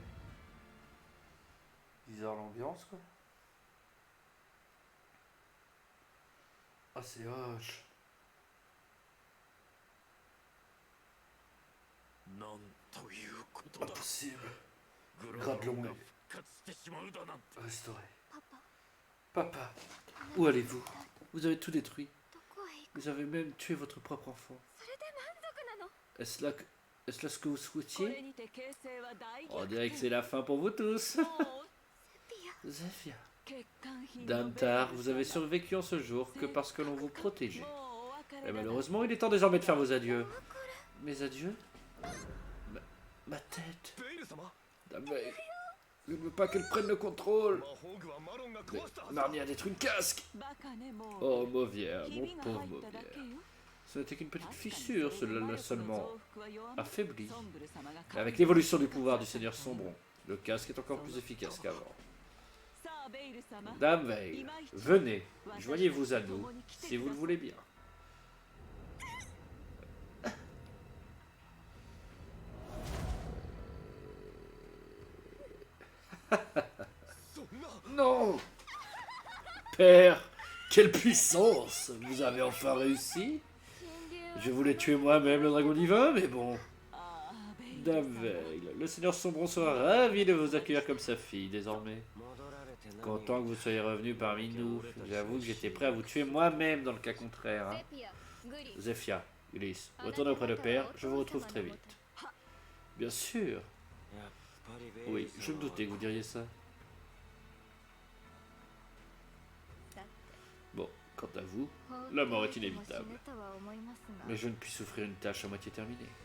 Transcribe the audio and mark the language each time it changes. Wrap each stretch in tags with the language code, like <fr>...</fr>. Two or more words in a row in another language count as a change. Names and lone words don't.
<fr>Bizarre l'ambiance quoi. Ah c'est hoche.</fr> <ja>なんということだ。</ja> <fr>Impossible.</fr> <ja>グラドロンが復活してしまうだなんて。</ja> <fr>Restauré.</fr> <ja>パパ、</ja> <fr>Papa, où allez-vous? Vous avez tout détruit.</fr> <ja>どこへ行く？</ja> <fr>Vous avez même tué votre propre enfant.</fr> <ja>それで満足なの？</ja> <fr>Est-ce là ce que vous</fr> <ja>これ</ja> <fr>souhaitiez?</fr> <ja>にて形勢は大</ja> <fr>On</fr> <ja>逆</ja> <fr>dirait que</fr> <ja>転。</ja> <fr>c'est la fin pour vous tous.</fr> <ja>もう</ja> <fr>Zephyr.</fr> <ja>欠陥品の</ja> <fr>Damtar,</fr> <ja>ベール</ja> <fr>vous avez</fr> <ja>様</ja> <fr>survécu en ce jour que parce que l'on vous protégeait.</fr> <ja>もうお別れ</ja> <fr>Et</fr> <ja>だな。</ja> <fr>malheureusement, il est temps désormais de faire vos adieux. Mes adieux? Ma tête.</fr> <ja>ベイル様、</ja> <fr>Ah, mais je ne veux pas qu'elle prenne le contrôle.</fr> <ja>魔法具はマロンが</ja> <fr>Mais</fr> <ja>壊したはずだ。</ja> <fr>Narnia détruit une casque.</fr> <ja>バカねもう。</ja> <fr>Oh, Mauvière,</fr> <ja>ひ</ja> <fr>mon</fr> <ja>びが</ja> <fr>pauvre</fr> <ja>入っただ</ja> <fr>Mauvière.</fr> <ja>けよ。</ja> <fr>Ce n'était qu'une petite</fr> <ja>確かに</ja> <fr>fissure,</fr> <ja>それで</ja> <fr>cela</fr> <ja>魔</ja> <fr>l'a</fr> <ja>力の</ja> <fr>seulement</fr> <ja>増幅は弱まる</ja> <fr>affaibli.</fr> <ja>ソンブル様が</ja> <fr>Mais avec l'évolution du pouvoir du Seigneur Sombron, le casque est encore plus efficace qu'avant.</fr> <ja>さあベイル様。</ja> <fr>Dame Veil, venez, joignez-vous à nous, si vous le voulez bien.</fr> <ja>そんな。</ja> <fr>Non! Père, quelle puissance! Vous avez enfin réussi?</fr> <ja>神竜</ja> <fr>Je voulais tuer moi-même le dragon divin, mais bon.</fr> <ja>ああベイル</ja> <fr>Dame</fr> <ja>様。</ja> <fr>Veil, le Seigneur Sombron sera ravi de vous accueillir comme sa fille désormais. Content que vous soyez revenu parmi nous. J'avoue que j'étais prêt à vous tuer moi-même dans le cas contraire. Hein.</fr> <ja>セピア、グリ、</ja> <fr>Zephyr, Ulysse, retournez auprès de Père, je vous retrouve très vite. Bien sûr. Oui, je me doutais que vous diriez ça. Bon, quant à vous, la mort est inévitable. Mais je ne puis souffrir une tâche à moitié terminée.</fr>